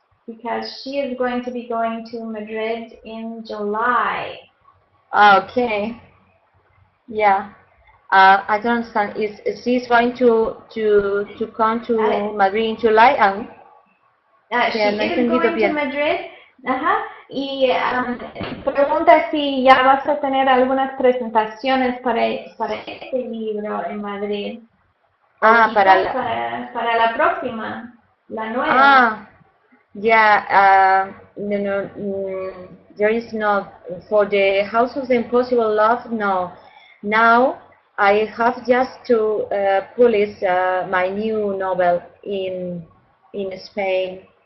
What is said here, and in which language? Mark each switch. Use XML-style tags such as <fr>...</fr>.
<en>Because she is going to be going to Madrid in July. Okay. Yeah. I don't understand. Is she's going to come to Madrid in July? She is going to Madrid. Ajá.</en> <es>Y pregunta si ya vas a tener algunas presentaciones para este libro en Madrid. Para la próxima, la nueva.</es> <en>Yeah. No. There is no for the House of the Impossible Love. No. Now I have just to publish my new novel in Spain.</en>